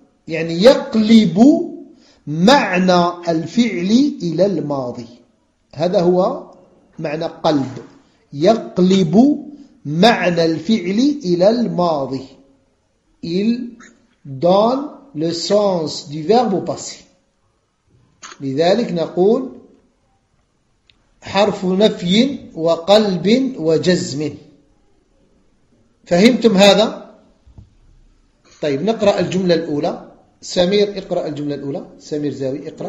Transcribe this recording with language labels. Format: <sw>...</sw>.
<ar>يعني يقلب معنى الفعل إلى الماضي، هذا هو معنى قلب، يقلب معنى الفعل إلى الماضي.</ar> <fr>Il donne le sens du verbe au passé.</fr> <ar>لذلك نقول حرف نفي وقلب وجزم. فهمتم هذا؟ طيب نقرأ الجملة الأولى. سمير اقرأ الجملة الأولى. سمير زاوي اقرأ.</ar>